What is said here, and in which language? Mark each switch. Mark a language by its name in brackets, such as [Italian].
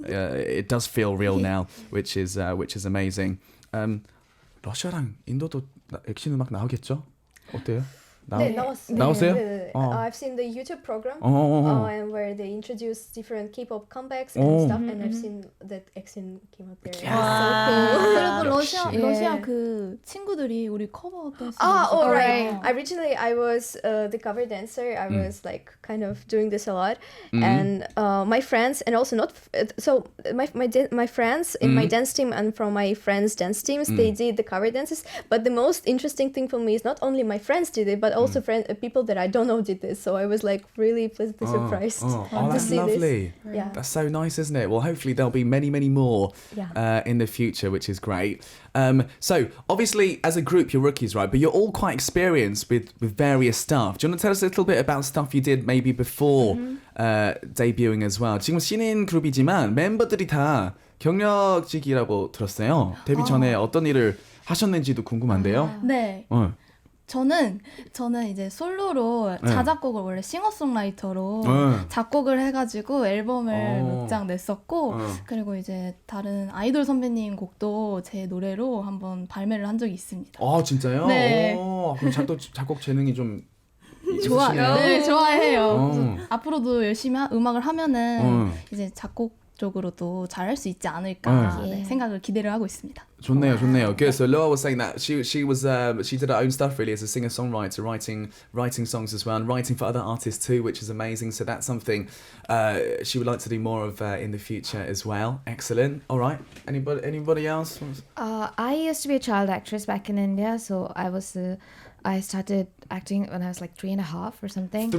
[English] It does feel real now, which is amazing. [Korean] 러시아랑 인도도 액션 음악 나오겠죠? 어때요? 네, 나왔어요. 나왔어요? 네. 어. [English] I've seen the YouTube program [Korean] 어. [English] and where they introduce different K-pop comebacks and stuff, and I've seen that EXIN came out there. Yeah. So cool. [Korean] 그리고 예. 러시아 그 친구들이 우리 커버 댄스. [English] Oh, right. Originally, I was the cover dancer. I was like kind of doing this a lot, and my friends, and also not my friends in my dance team and from my friends' dance teams, they did the cover dances. But the most interesting thing for me is not only my friends did it, but also people that I don't know did this. So I was like really pleasantly surprised Oh, to that's see lovely. this. Yeah. That's so nice, isn't it? Well, hopefully there'll be many, many more in the future, which is great. So obviously, as a group, you're rookies, right? But you're all quite experienced with various stuff. Do you want to tell us a little bit about stuff you did maybe before debuting as well? [Korean] 지금 신인 그룹이지만 멤버들이 다 경력직이라고 들었어요. 데뷔 전에 어떤 일을 하셨는지도 궁금한데요. 네. 저는 이제 솔로로 자작곡을 원래 싱어송라이터로 작곡을 해가지고 앨범을 몇 장 냈었고 그리고 이제 다른 아이돌 선배님 곡도 제 노래로 한번 발매를 한 적이 있습니다. 아 진짜요? 네. 그럼 작곡 재능이 좀 좋아요. 네, 좋아해요. 그래서 앞으로도 열심히 음악을 하면은 이제 작곡 쪽으로도 잘할 수 있지 않을까 생각을 기대를 하고 있습니다. 좋네요. Good. [English] So Loa was saying that she did her own stuff really as a singer-songwriter, writing songs as well, and writing for other artists too, which is amazing. So that's something she would like to do more of in the future as well. Excellent. All right. Anybody else? I used to be a child actress back in India, so I started acting when I was like 3.5 or something.